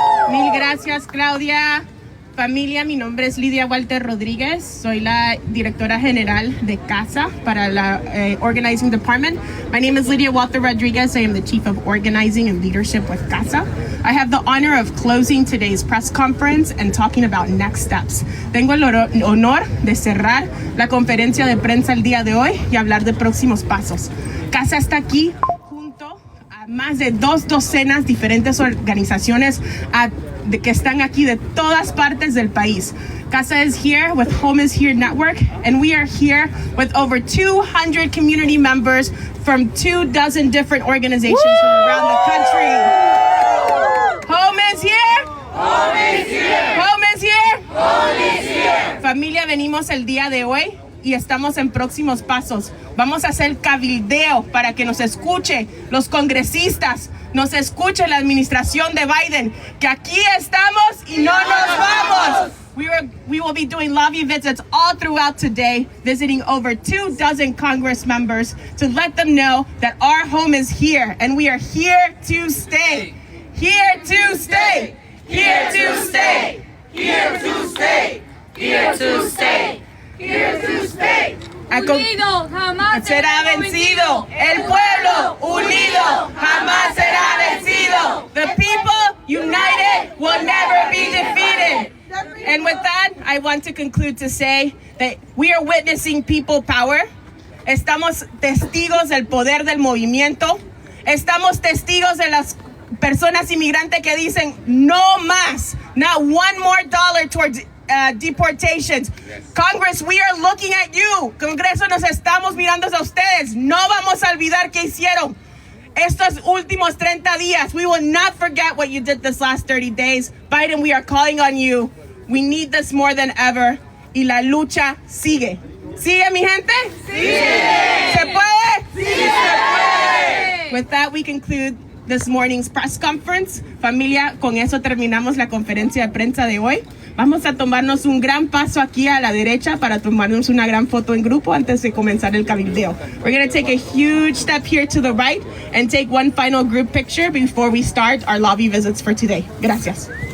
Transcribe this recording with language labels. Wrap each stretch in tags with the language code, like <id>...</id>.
<es>Mil gracias, Claudia. Familia, mi nombre es Lidia Walter Rodríguez, soy la directora general de CASA para la Organizing Department.</es> <en>My name is Lidia Walter Rodriguez. I am the Chief of Organizing and Leadership with CASA. I have the honor of closing today's press conference and talking about next steps.</en> <es>Tengo el honor de cerrar la conferencia de prensa el día de hoy y hablar de próximos pasos. CASA está aquí junto a más de 2 docenas diferentes organizaciones que están aquí de todas partes del país.</es> <en>CASA is here with Home is Here Network, and we are here with over 200 community members from 24 different organizations from around the country. Home is here. Home is here. Home is here. Home is here.</en> <es>Familia, venimos el día de hoy y estamos en próximos pasos. Vamos a hacer cabildeo para que nos escuche los congresistas, nos escuche la administración de Biden, que aquí estamos y no nos vamos.</es> <en>We will be doing lobby visits all throughout today, visiting over 24 Congress members to let them know that our home is here and we are here to stay. Here to stay. Here to stay. Here to stay. Here to stay. Here to stay.</en> <es>Unido jamás Será vencido. El pueblo unido jamás será vencido.</es> <en>The people united will never be defeated. And with that, I want to conclude to say that we are witnessing people power.</en> <es>Estamos testigos del poder del movimiento. Estamos testigos de las personas inmigrantes que dicen no más,</es> <en>not one more dollar towards deportations. Congress, we are looking at you.</en> <es>Congreso, nos estamos mirando a ustedes. No vamos a olvidar qué hicieron estos últimos 30 días.</es> <en>We will not forget what you did this last 30 days. Biden, we are calling on you. We need this more than ever.</en> <es>Y la lucha sigue. ¿Sigue, mi gente? ¡Sigue! ¿Se puede? ¡Sí se puede!</es> <en>With that, we conclude this morning's press conference.</en> <es>Familia, con eso terminamos la conferencia de prensa de hoy. Vamos a tomarnos un gran paso aquí a la derecha para tomarnos una gran foto en grupo antes de comenzar el cabildeo.</es> <en>We're going to take a huge step here to the right and take one final group picture before we start our lobby visits for today. Gracias.</en>